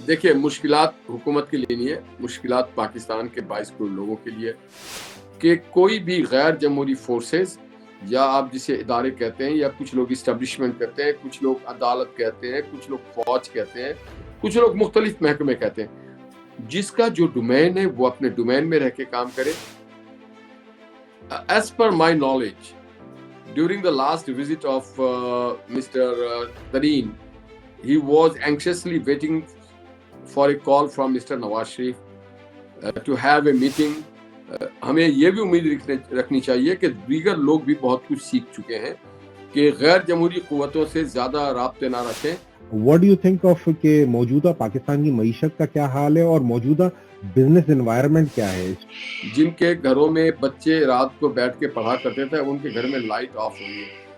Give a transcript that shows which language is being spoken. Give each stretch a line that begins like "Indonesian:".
Urdu: دیکھیے مشکلات حکومت کے لیے نہیں ہے، مشکلات پاکستان کے 22 کروڑ لوگوں کے لیے، کہ کوئی بھی غیر جمہوری فورسز یا آپ جسے ادارے کہتے ہیں یا کچھ لوگ اسٹیبلشمنٹ کہتے ہیں، کچھ لوگ عدالت کہتے ہیں، کچھ لوگ فوج کہتے ہیں، کچھ لوگ مختلف محکمے کہتے ہیں، جس کا جو ڈومین ہے وہ اپنے ڈومین میں رہ کے کام کرے.
English: As per my knowledge, during the last visit of Mr. Tareen, he was anxiously waiting for a call from Mr. Nawaz Sharif to have a meeting.
Urdu: ہمیں یہ بھی امید رکھنی چاہیے کہ دیگر لوگ بھی بہت کچھ سیکھ چکے ہیں کہ غیر جمہوری قوتوں سے زیادہ رابطے نہ رکھیں.
English: What do you think of
Urdu: کہ موجودہ پاکستان کی معیشت کا کیا حال ہے اور موجودہ بزنس انوائرمنٹ کیا ہے؟ جن کے گھروں میں بچے رات کو بیٹھ کے پڑھا کرتے تھے ان کے گھر میں لائٹ آف ہوئی ہے.